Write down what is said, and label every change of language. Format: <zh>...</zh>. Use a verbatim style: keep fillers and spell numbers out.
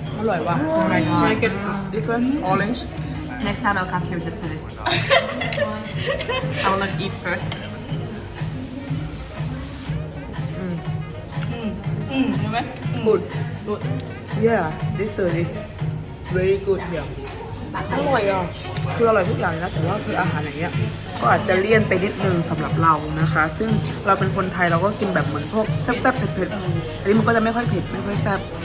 <th>อร่อยว่ะ</th> <en>Can I get this one orange next time I'll come here just for this I will not eat first</en> <th>ใช่ไหม</th> <en>good good yeah this service very good yeah</en> <th>อร่อยอ่ะคืออร่อยทุกอย่างเลยนะแต่ว่าคืออาหารอย่างเงี้ยก็อาจจะเลี่ยนไปนิดนึงสำหรับเรานะคะ ซึ่งเราเป็นคนไทยเราก็กินแบบเหมือนพวกแซ่บๆเผ็ดๆอันนี้มันก็จะไม่ค่อยเผ็ดไม่ค่อยแซ่บ</th>